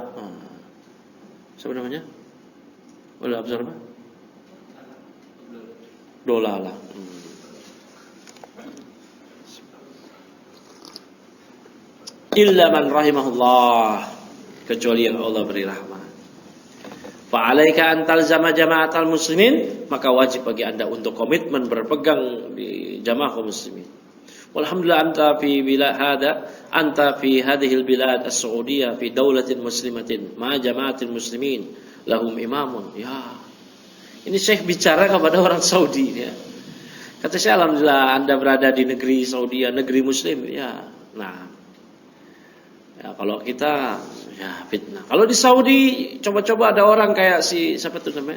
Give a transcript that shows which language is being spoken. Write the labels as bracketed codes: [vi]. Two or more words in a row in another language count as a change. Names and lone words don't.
[id] Siapa namanya? Ulul Absar apa? Dolalah. [ar] إلا من رحمه الله, [id] kecuali yang Allah beri rahmat. [ar] فعليك أن تلزم جماعة المسلمين, [id] maka wajib bagi Anda untuk komitmen berpegang di jamaah kaum muslimin. [ar] والحمد لله أنت في هذه البلاد السعودية في دولة مسلمة ما جماعة المسلمين لهم إمام. [id] Ya. Ini Syekh bicara kepada orang Saudi, ya. Kata saya, alhamdulillah Anda berada di negeri Saudi, negeri muslim, ya. Nah, ya, kalau kita ya fitnah. Kalau di Saudi coba-coba ada orang kayak siapa tuh namanya?